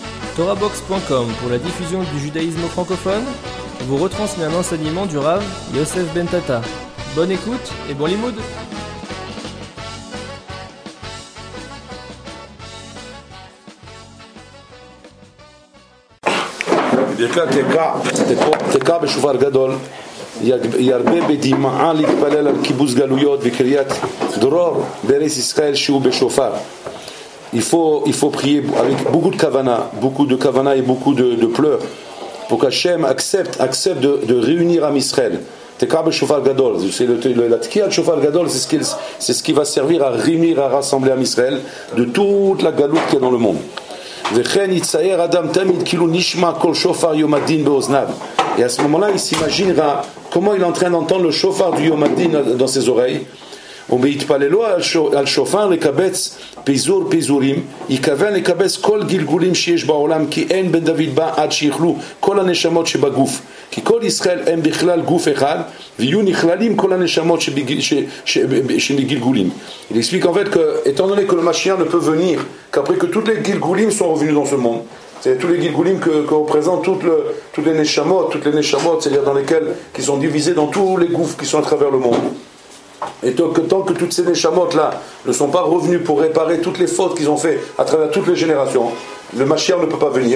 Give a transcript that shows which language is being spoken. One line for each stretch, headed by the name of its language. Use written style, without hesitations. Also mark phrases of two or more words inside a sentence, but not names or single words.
French: TorahBox.com pour la diffusion du judaïsme francophone vous retransmet un enseignement du Rav Yosef Ben Tata. Bonne écoute et bon limoud.
Hebrew: תקע בשופר גדול ירבה בדמעה להתפלל על קיבוץ גלויות וקריאת דרור בארץ ישראל שהוא בשופר.
French: Il faut prier avec beaucoup de kavana et beaucoup de pleurs pour qu'Hachem accepte de réunir
Hebrew: עם ישראל. תקע בשופר גדול,
French: la tkia de
Hebrew: שופר גדול,
French: c'est ce qui va servir à réunir, à rassembler
Hebrew: עם ישראל
French: de toute la galoute qu'il y a dans le monde. Et à ce moment-là, il s'imaginera comment il est en train d'entendre le shofar du
Hebrew: יום הדין
French: dans ses oreilles.
Hebrew: ובהתפללו על שופר לקבץ פיזור פיזורים יכוון לקבץ כל גלגולים שיש בעולם כי אין בן דוד בא עד שיכלו כל הנשמות שבגוף כי כל ישראל הם בכלל גוף אחד ויהיו נכללים כל הנשמות שבגלגולים.
French: Il explique en fait que étant donné que le Mashiach ne peut venir qu'après que toutes les gilgulim sont revenus dans ce monde, c'est tous les gilgulim que représentent toutes les neshamot, c'est-à-dire dans lesquelles qui sont divisés dans tous les gouffres qui sont à travers le monde. Et tant que toutes ces neshamot-là ne sont pas revenus pour réparer toutes les fautes qu'ils ont fait à travers toutes les générations, le Mashiach ne peut pas venir.